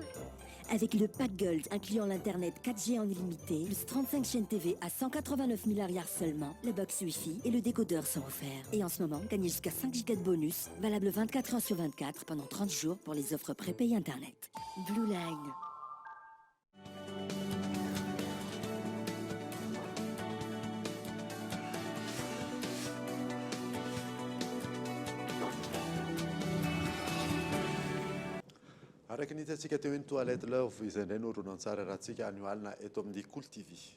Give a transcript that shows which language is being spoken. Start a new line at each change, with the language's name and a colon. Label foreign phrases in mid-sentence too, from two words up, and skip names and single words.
French: Avec le pack Gold incluant l'internet 4G en illimité, plus 35 chaînes TV à 189 milliards seulement, le box Wi-Fi et le décodeur sont offerts. Et en ce moment, gagnez jusqu'à 5 Go de bonus, valable 24 heures sur 24 pendant 30 jours pour les offres prépayées internet. Blue Line.
Malagasy: Araka ny hitantsika teo hoe ny toilette love izay indray no horonan-tsara raha tsika anioalina eto amin'ny Cool TV.